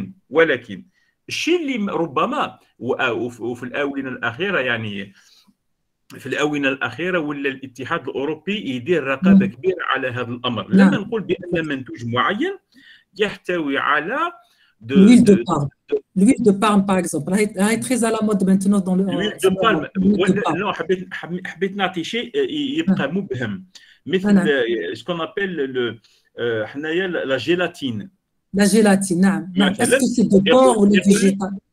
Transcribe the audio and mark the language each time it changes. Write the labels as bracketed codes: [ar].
[ar] ولكن الشيء اللي ربما وفي الآونة الأخيرة يعني في الآونة الأخيرة ولا الاتحاد الأوروبي يدير رقابة كبيرة على هذا الأمر. لما نقول بأن منتوج معين يحتوي على [fr] l'huile de palme par exemple [ar] راهي [fr] très à la mode maintenant dans l'huile de palme. [ar] لا حبيت نعطي شيء يبقى مبهم مثل شكون ابل حنايا لا جيلاتين. لا جيلاتين نعم. [fr] Est-ce que c'est de porc ou de végétal؟